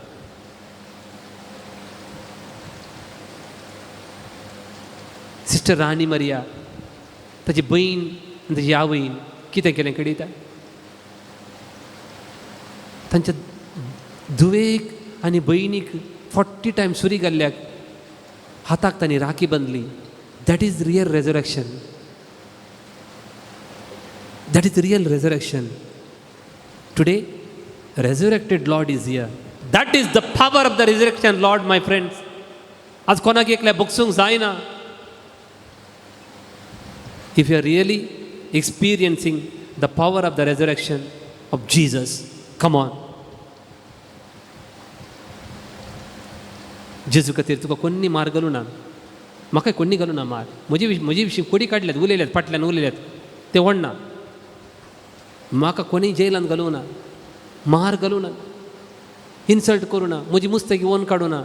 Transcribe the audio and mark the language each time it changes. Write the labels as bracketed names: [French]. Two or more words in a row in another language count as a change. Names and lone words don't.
[Konkani] सिस्टर राणी मरिया ताची बहीण आनी ताची आवयन कितें केलें कळटा. तांच्या धुवेक आनी भयणीक 40 टायम सुरी घाल्ल्याक हाताक तांणी राखी बांदली. [English] That is real resurrection. That is real resurrection. टुडे resurrected Lord is here. That is the power of the resurrection Lord, my friends. [Konkani] आज कोणाक एकल्या बगसूंक जायना. [English] If you are really experiencing the power of the resurrection of Jesus, come on. [Konkani] जेजू खातीर तुका कोणी मार घालूं ना, म्हाका कोणी घालूं ना मार. म्हजे विशीं कोडी काडल्यात, उलयल्यात, फाटल्यान उलयल्यात, ते व्हडना. म्हाका कोणी जेलांत घालूं ना, मार घालूं ना, इन्सल्ट करूं ना, म्हजी मुस्तकी वन काडूं ना.